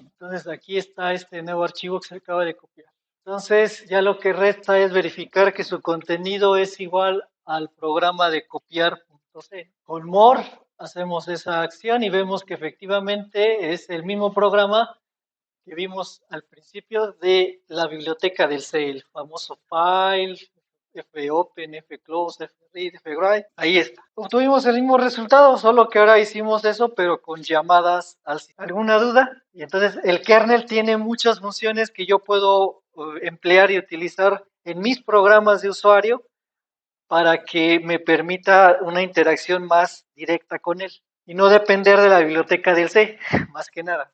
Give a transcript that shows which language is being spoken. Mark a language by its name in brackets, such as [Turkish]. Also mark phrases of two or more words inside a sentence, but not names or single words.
[Spanish] Entonces, aquí está este nuevo archivo que se acaba de copiar. Entonces, ya lo que resta es verificar que su contenido es igual al programa de copiar.c. Con more hacemos esa acción y vemos que efectivamente es el mismo programa que vimos al principio de la biblioteca del C, el famoso file, fopen, fclose, fread, fwrite, ahí está. Obtuvimos el mismo resultado, solo que ahora hicimos eso, pero con llamadas al sistema. ¿Alguna duda? Y entonces el kernel tiene muchas funciones que yo puedo emplear y utilizar en mis programas de usuario para que me permita una interacción más directa con él y no depender de la biblioteca del C, más que nada.